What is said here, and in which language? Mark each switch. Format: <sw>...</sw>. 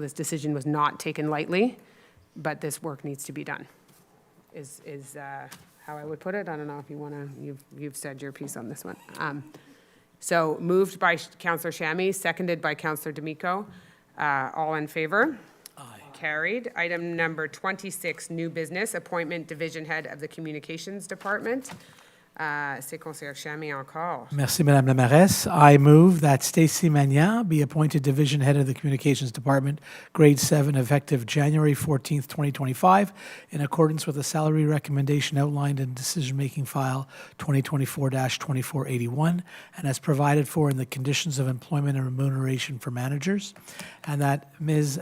<en>This decision was not taken lightly, but this work needs to be done, is how I would put it. I don't know if you want to, you've said your piece on this one. So moved by Councillor Shammy, seconded by Councillor D'Amico. All in favor? Aye. Carried. Item number 26, new business, appointment division head of the Communications Department.</en> <fr>C'est Conseiller Shammy encore. Merci, Madame la Mairesse.</fr> <en>I move that Stacy Magnan be appointed Division Head of the Communications Department, Grade 7, effective January 14th, 2025, in accordance with the salary recommendation outlined in decision-making file 2024-2481, and as provided for in the conditions of employment and remuneration for managers, and that Ms.</en>